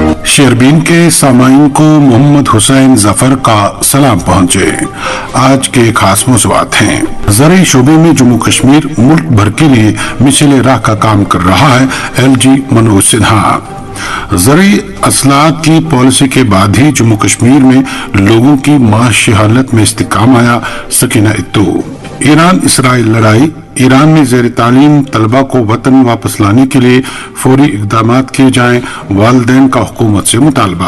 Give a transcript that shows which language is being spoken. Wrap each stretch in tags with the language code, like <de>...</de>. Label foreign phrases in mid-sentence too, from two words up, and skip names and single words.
<ur>شیربین کے سامعین کو محمد حسین ظفر کا سلام پہنچے۔ آج کے خاص موضوعات ہیں۔ زرعی شعبے میں جموں کشمیر ملک بھر کے لیے مثل راہ کا کام کر رہا ہے، LG منوج سنہا۔ زرعی اصلاحات کی پالیسی کے بعد ہی جموں کشمیر میں لوگوں کی معاشی حالت میں استحکام آیا، سکینہ اتو۔ ایران اسرائیل لڑائی، ایران میں زیر تعلیم طلبہ کو وطن واپس لانے کے لیے فوری اقدامات کیے جائیں، والدین کا حکومت سے مطالبہ۔</ur>